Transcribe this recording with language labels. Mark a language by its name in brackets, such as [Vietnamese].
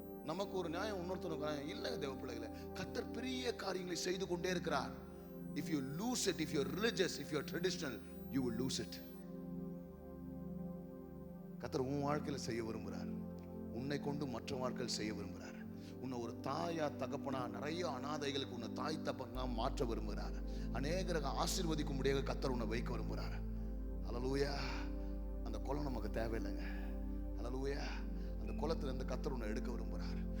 [Tamil] நமக்கு ஒரு நியாயம், இன்னொருத்தருக்கு இல்ல. தேவ பிள்ளைகளே, கர்த்தர் பெரிய காரியங்களை செய்து கொண்டே இருக்கிறார். [English] If you lose it, if you're religious, if you're traditional, you will lose it. [Tamil] கர்த்தர் உன் வாழ்க்கையில செய்ய விரும்புகிறார். உன்னை கொண்டு மற்ற வாழ்க்கையில் செய்ய விரும்புகிறார். உன்னை ஒரு தாயா தகப்பனா நிறைய அனாதைகளுக்கு உன்னை தாய் தகப்பனா மாற்ற விரும்புகிறார். அநேகருக்கு ஆசீர்வதிக்கும்படியாக கர்த்தர் உன்னை வைக்க விரும்புகிறார். ஹல்லேலூயா. அந்த குலம் நமக்கு தேவையில்லைங்க. ஹல்லேலூயா. அந்த குளத்துல இருந்து கர்த்தர் உன்னை எடுக்க விரும்புகிறார்.